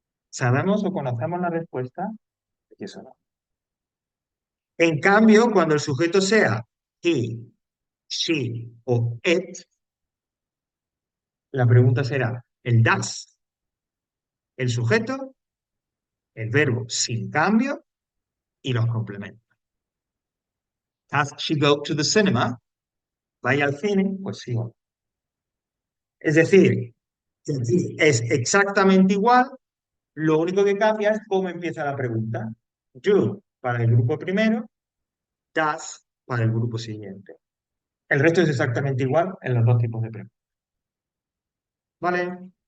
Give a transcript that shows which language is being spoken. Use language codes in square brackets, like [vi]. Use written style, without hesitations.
[es] ¿Sabemos o conocemos la respuesta? Y eso no. En cambio, cuando el sujeto sea he, she o it, la pregunta será el does, el sujeto, el verbo sin cambio y los complementos. [en] Does she go to the cinema? [es] ¿Vaya al cine? Pues sí o no. Es decir, es exactamente igual, lo único que cambia es cómo empieza la pregunta. Do para el grupo primero, does para el grupo siguiente. El resto es exactamente igual en los dos tipos de preguntas. ¿Vale?